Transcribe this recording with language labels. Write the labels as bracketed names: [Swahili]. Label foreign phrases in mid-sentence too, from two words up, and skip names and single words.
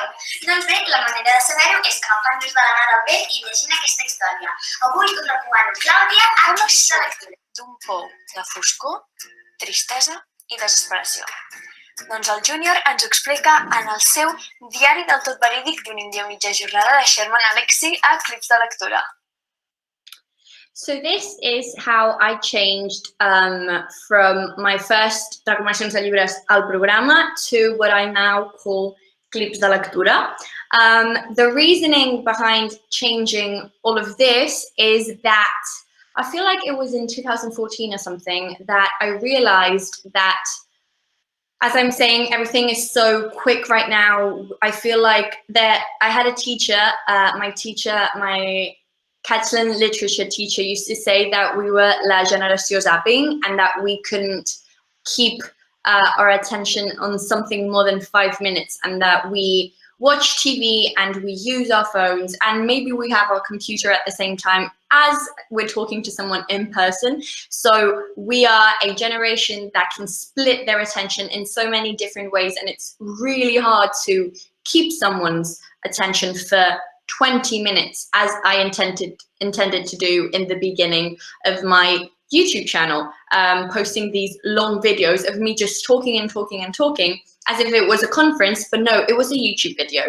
[Catalan] Doncs bé, la manera de saber-ho és agafant-nos de la mà del vent i llegint aquesta història. Avui us recomano Clàudia a aquesta lectura. D'un pou de foscor, tristesa i desesperació. Doncs el Júnior ens ho explica en el seu diari del tot verídic d'un índia mitja jornada de Sherman Alexie a Clips de lectura. [English] So this is how I changed from my first [Catalan] recomanacions de llibres al programa [English] to what I now call Clips de lectura. The reasoning behind changing all of this is that I feel like it was in 2014 or something that I realized that, as I'm saying, everything is so quick right now. I feel like that I had a teacher, my Catalan literature teacher used to say that we were [Catalan] la generació zapping, [English] and that we couldn't keep our attention on something more than 5 minutes, and that we watch TV and we use our phones, and maybe we have our computer at the same time as we're talking to someone in person. So we are a generation that can split their attention in so many different ways, and it's really hard to keep someone's attention for 20 minutes, as I intended to do in the beginning of my YouTube channel, posting these long videos of me just talking and talking and talking as if it was a conference, but no, it was a YouTube video.